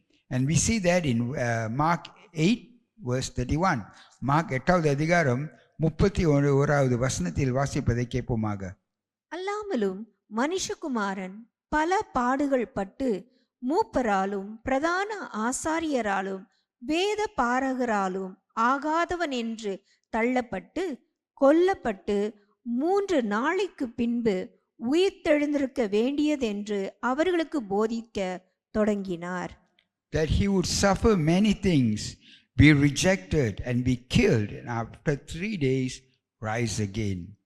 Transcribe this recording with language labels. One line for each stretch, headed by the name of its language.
English: And we see that in Mark 8 verse 31.
Tamil: Mark 8வது அதிகாரம் 31வது வசனத்தில் வாசிப்பதை கேட்போமாக. அல்லாமலும் மனுஷகுமாரன் பல பாடுகள் பட்டு மூப்பராலும் பிரதான ஆசாரியராலும் வேத பாரகராலும் ஆகாதவன் என்று தள்ளப்பட்டு கொல்லப்பட்டு 3 நாளைக்கு பின்பு உயிர்த்தெழுந்திருக்க வேண்டியதென்று அவர்களுக்கு போதிக்க தொடங்கினார்.
English: That He would suffer many things, be rejected and be killed, and after 3 days rise again.